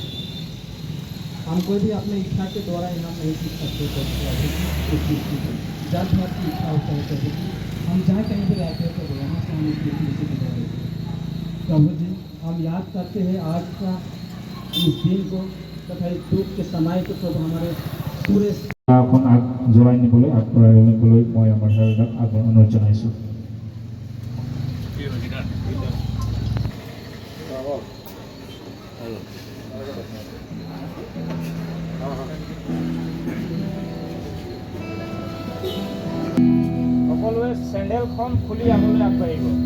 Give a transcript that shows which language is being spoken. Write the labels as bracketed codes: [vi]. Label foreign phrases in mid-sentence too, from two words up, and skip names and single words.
[hi] हम कोई भी अपने इच्छा के द्वारा यहाँ नहीं सीख सकते प्रभु, जब भी आपकी इच्छा होता है प्रभु जी, हम जहाँ कहीं भी रहते हैं प्रभु वहाँ से हम इस पृथ्वी से गुजरे। प्रभु जी हम याद करते हैं आज का इस दिन को तथा इस दुख के समय को प्रभु हमारे पूरे [as] এখন জোৰাই নিবলৈ আগবঢ়াই নিবলৈ মই আমাৰ হেৰাক অনুৰোধ জনাইছোঁ। সকলোৱে চেণ্ডেলখন খুলি আগলৈ আগবাঢ়িব।